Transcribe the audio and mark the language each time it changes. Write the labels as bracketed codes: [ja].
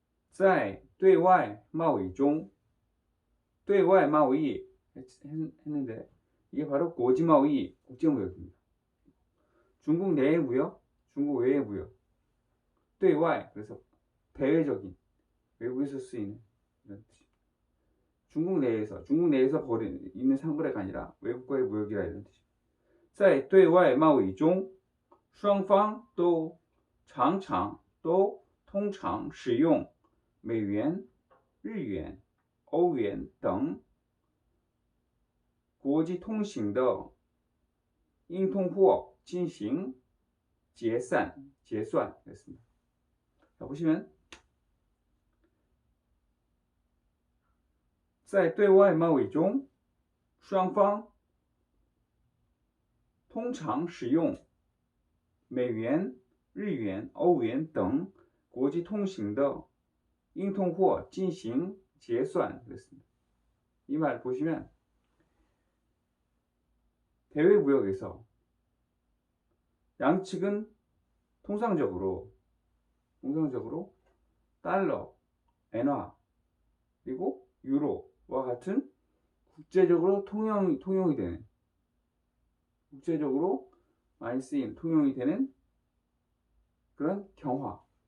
[zh] 在对外贸易中 对外贸易 [ko] 했는데 이게 바로 고지마오이 국제무역입니다. 중국 내의 무역, 중국 외의 무역 对外 그래서 대외적인 외국에서 쓰이는 이런 뜻입니다. 중국 내에서 있는 상거래가 아니라 외국과의 무역이라 이런 뜻입니다. [zh] 在对外贸易中双方都常常都通常使用美元、日元、欧元等国际通行的硬通货进行结算 [ko] 됐습니다. 자, 보시면 [zh] 在对外贸易中双方通常使用美元、日元、欧元等国际通行的硬通货进行结算 [ko] 됐습니다. 이 말 보시면 대외 무역에서 양측은 통상적으로 달러, 엔화, 그리고 유로와 같은 국제적으로 통용이 되는 국제적으로 많이 쓰인 통용이 되는 그런 경화.